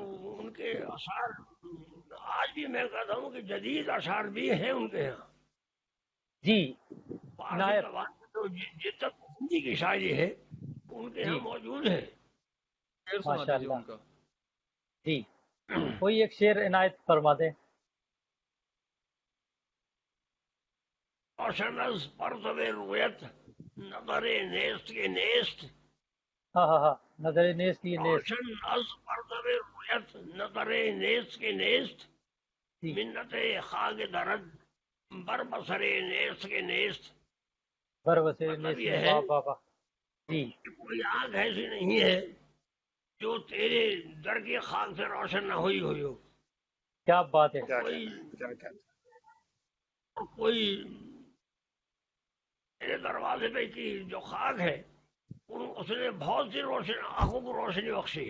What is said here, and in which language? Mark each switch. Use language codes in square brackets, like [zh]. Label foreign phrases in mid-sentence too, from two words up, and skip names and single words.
[ur] ان کے اشعار آج بھی میں کہتا ہوں کہ جدید اشعار بھی ہیں ان کے یہاں، جی فارسی عنایت زبان میں تو جس تک ہندی کی شاعری ہے ان کے جی یہاں موجود ہے. شعر سنا ماشاء دیجیے اللہ. ان کا. جی کوئی ایک شعر عنایت فرما دیں. [fa] روشن از پرتو رویت نظر نیست کے نیست. [ur] ہاں ہاں ہاں [fa] نظر نیست کی نیست. روشن از پرتو رویت نظر نیست کے نیست. [ur] جی [fa] منت خاک درد بر بسر نیست کے نیست. [ur] بروسے مطلب نیست یہ میں. ہے واہ واہ واہ. جی کہ کوئی آنکھ ایسی نہیں ہے جو تیرے در کی خاک سے روشن نہ ہوئی ہوئی ہو. کیا بات ہے. کیا کوئی کہنا کیا کہنا کوئی میرے دروازے پہ کی جو خاک ہے اس نے بہت سی روشن آنکھوں کو روشنی بخشی ہے.